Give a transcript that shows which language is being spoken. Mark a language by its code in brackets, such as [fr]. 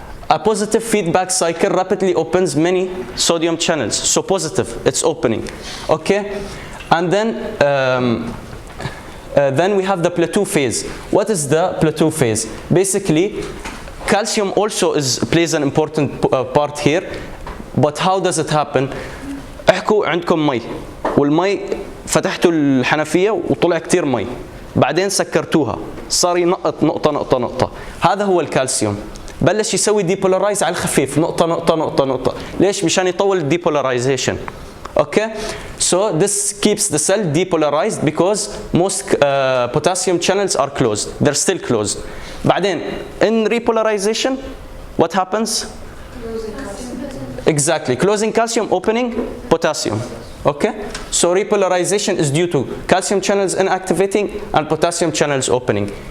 [en] A positive feedback cycle rapidly opens many sodium channels, so positive, it's opening. Okay, and then we have the plateau phase. What is the plateau phase? Basically, calcium also plays an important part here, but how does it happen? [ar] احكوا عندكم مي والمي فتحتوا الحنفية وطلع كتير مي، بعدين سكرتوها صار ينقط نقطة نقطة نقطة. هذا هو الكالسيوم، بلش يسوي ديبولارايز على الخفيف، نقطة نقطة نقطة نقطة. ليش؟ مشان يطول الديبولارايزيشن. [en] Okay, so this keeps the cell depolarized because most potassium channels are closed. They're still closed. بعدين in repolarization, what happens? Exactly, closing calcium, opening potassium. Okay, so repolarization is due to calcium channels inactivating and potassium channels opening.